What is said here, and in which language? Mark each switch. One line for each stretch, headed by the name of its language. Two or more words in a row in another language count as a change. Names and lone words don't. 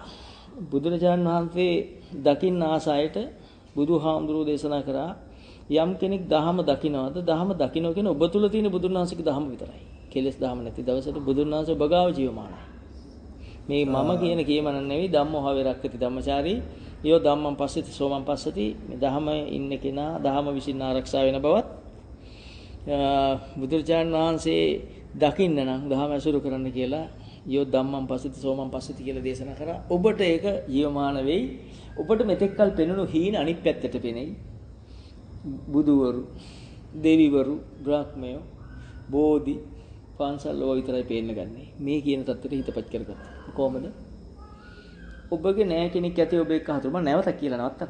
Sinhala: බුදුරජාණන් වහන්සේ දකින්න ආසයට බුදුහාමුදුරුවෝ දේශනා කරා යම් කෙනෙක් දහම දකින්නවද දහම දකින්න කියන ඔබ තුල තියෙන බුදුන් වහන්සේගේ දහම විතරයි. කෙලෙස් දහම නැති දවසට බුදුන් වහන්සේ ඔබ ගාව ජීවමානයි. මේ මම කියන කියමන නෙවෙයි
Pali: ධම්මෝ හවරක්කති ධම්මචාරී යෝ ධම්මං පස්සති සෝමං පස්සති
Sinhala: මේ ධහම ඉන්න කෙනා ධහම විසින් ආරක්ෂා වෙන බවත් බුදුරජාණන් වහන්සේ දකින්න නම් ධහම ඇසුරු කරන්න කියලා
Pali: යෝ ධම්මං පස්සති සෝමං පස්සති
Sinhala: කියලා දේශනා කරා. ඔබට ඒක ජීවමාන වෙයි. ඔබට මෙතෙක්කල් පෙනුණු හීන අනිත් පැත්තට පෙනෙයි. බුදුවරු, දෙවිවරු, බ්‍රහ්මයෝ, බෝධි, පන්සල් ඔය විතරයි පේන්න ගන්නේ. මේ කියන தත්තට හිතපත් කරගත්තා. කොහොමද? ඔබගේ නෑ කෙනෙක් ඇති ඔබ එක්ක හතුරු මම නැවතක් කියලා නවත්තන්න.